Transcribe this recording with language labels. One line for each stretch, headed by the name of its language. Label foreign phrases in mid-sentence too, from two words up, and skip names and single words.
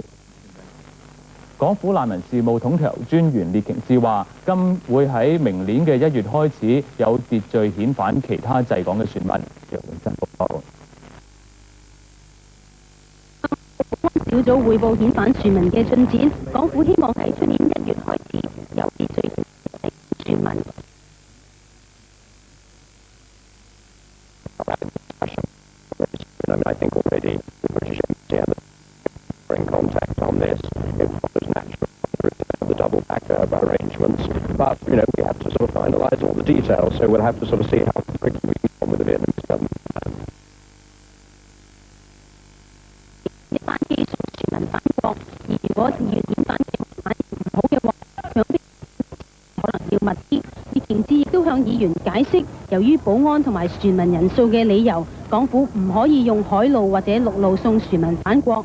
Cantonese: 港府難民事務統籌專員列瓊志話，會喺明年嘅1月開始有秩序遣返其他滯港嘅船民。楊永真報道。小組匯報遣返船民嘅進展，港府希望喺出年1月開始有秩序遣返船民。
English: I think already the British Embassy are in contact on this. It follows naturally the double backer arrangements, but we have to sort of finalise all the details. So we'll have to sort of see how quickly we get on with the Vietnamese government.
Cantonese: 一班技術船民返國，而如果自願遣返情況唔好嘅話，強迫可能要密啲。列瓊志亦都向議員解釋，由於保安同埋船民人數嘅理由，港府唔可以用海路或者陸路送船民返國。